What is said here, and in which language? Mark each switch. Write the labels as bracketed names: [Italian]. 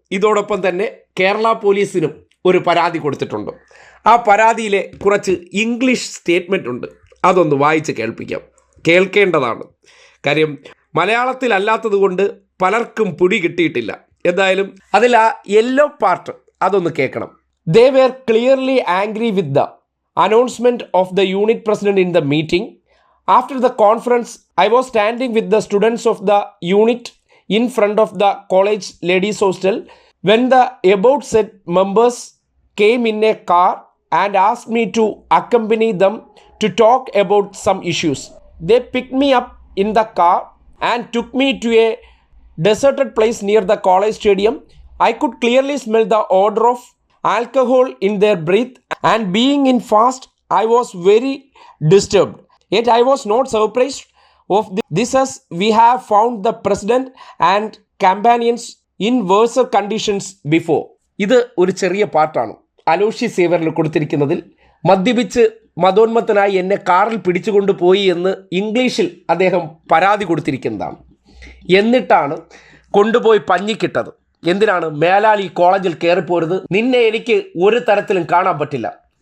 [Malayalam] ഇതോടൊപ്പം തന്നെ കേരള പോലീസിനും ഒരു പരാതി കൊടുത്തിട്ടുണ്ട്. ആ പരാതിയിലെ കുറച്ച് ഇംഗ്ലീഷ് സ്റ്റേറ്റ്മെൻ്റ് ഉണ്ട്, അതൊന്ന് വായിച്ച് കേൾക്കേണ്ടതാണ്. കാര്യം മലയാളത്തിലല്ലാത്തത് കൊണ്ട് പലർക്കും പിടി കിട്ടിയിട്ടില്ല. എന്തായാലും അതിൽ ആ യെല്ലോ പാർട്ട് അതൊന്ന് കേൾക്കണം. [English] They were clearly angry with the announcement of the unit president in the meeting. After the conference, I was standing with the students of the unit in front of the college ladies hostel when the above said members came in a car and asked me to accompany them to talk about some issues. They picked me up in the car and took me to a deserted place near the college stadium. I could clearly smell the odor of alcohol in their breath, and being in fast, I was very disturbed. Yet I was not surprised of this, as we have found the president and companions in worse conditions before. [Malayalam] ഇത് ഒരു ചെറിയ പാർട്ടാണ് അലോഷി സേവ്യറിന് കൊടുത്തിരിക്കുന്നതിൽ. മദ്യപിച്ച് മതോന്മത്തനായി എന്നെ കാറിൽ പിടിച്ചുകൊണ്ട് പോയി എന്ന് ഇംഗ്ലീഷിൽ അദ്ദേഹം പരാതി കൊടുത്തിരിക്കുന്നതാണ്. എന്നിട്ടാണ് കൊണ്ടുപോയി പഞ്ഞിക്കിട്ടത്. എന്തിനാണ്? മേലാൽ ഈ കോളേജിൽ കയറിപ്പോരുത്, നിന്നെ എനിക്ക് ഒരു തരത്തിലും കാണാൻ പറ്റില്ല.